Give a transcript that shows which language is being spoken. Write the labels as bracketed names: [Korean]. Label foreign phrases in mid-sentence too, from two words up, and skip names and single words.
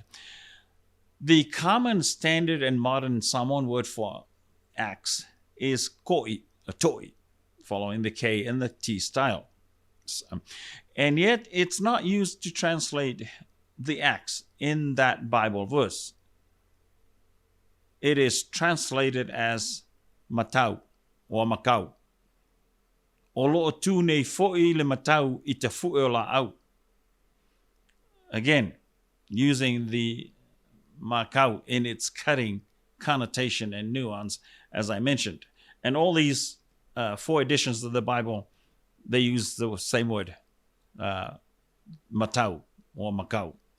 [English] The common standard and modern Samoan word for axe is koi, a toi, following the K and the T style. And yet it's not used to translate the axe in that Bible verse. It is translated as matau or Makau. [Samoan] O lo'o tū nei fo'i le matau I te fu'e o la'au. [English] Again, using the Makau in its cutting connotation and nuance, as I mentioned. And all these 4 editions of the Bible, they use the same word, matau or Makau.